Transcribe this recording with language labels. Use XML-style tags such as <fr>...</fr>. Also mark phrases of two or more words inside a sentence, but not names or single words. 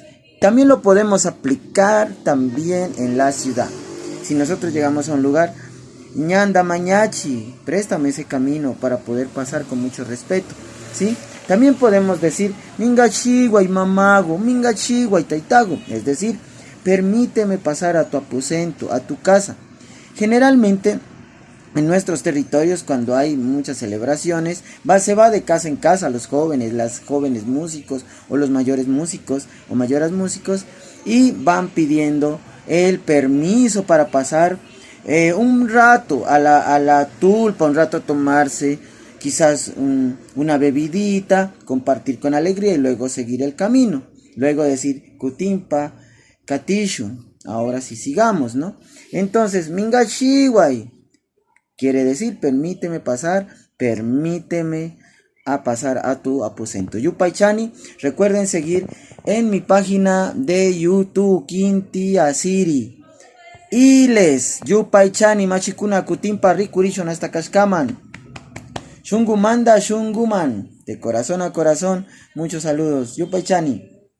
<es>También lo podemos aplicar también en la ciudad. Si nosotros llegamos a un lugar,</es> <qu>ñanda mañachi,</qu> <es>préstame ese camino para poder pasar con mucho respeto, ¿sí? También podemos decir</es> <qu>mingachihuay mamago, mingachihuay taitago,</qu> <es>es decir, permíteme pasar a tu aposento, a tu casa. Generalmente en nuestros territorios, cuando hay muchas celebraciones, se va de casa en casa los jóvenes, las jóvenes músicos o los mayores músicos o mayoras músicos, y van pidiendo el permiso para pasar un rato a la tulpa, un rato a tomarse quizás una bebidita, compartir con alegría y luego seguir el camino. Luego decir</es> <qu>kutimpa, katishun,</qu> <es>ahora sí sigamos, ¿no? Entonces, mingachihuay quiere decir permíteme pasar, permíteme a pasar a tu aposento. Yupaychani, recuerden seguir en mi página de YouTube, Kinti Asiri.</es> <qu>Iles, Yupaychani, machikuna kutimpa rikurishon hasta kashkaman. Shungumanda, shunguman,</qu> <es>de corazón a corazón, muchos saludos. Yupaychani.</es>